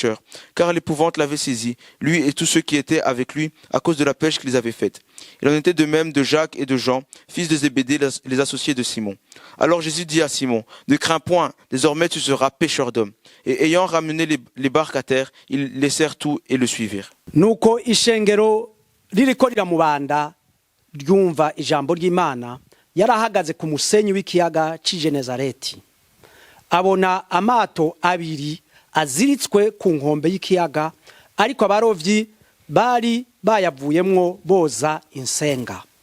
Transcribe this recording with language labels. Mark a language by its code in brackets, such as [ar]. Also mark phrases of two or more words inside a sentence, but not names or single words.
[fr] » Car l'épouvante l'avait saisi, lui et tous ceux qui étaient avec lui, à cause de la pêche qu'ils avaient faite. Il en était de même de Jacques et de Jean, fils de Zébédée, les associés de Simon. Alors Jésus dit à Simon, « Ne crains point, désormais tu seras pêcheur d'hommes. » Et ayant ramené les barques à terre, ils laissèrent tout et le suivirent. [rn] nuko ishengero ririko riramubanda ryumva ijambo ry'Imana yarahagaze ku musenyi w'ikiyaga cy'Igenezareti abona amato abiri aziritswe ku nkombe y'ikiyaga ariko abarovyi bari bayavuyemwo boza insenga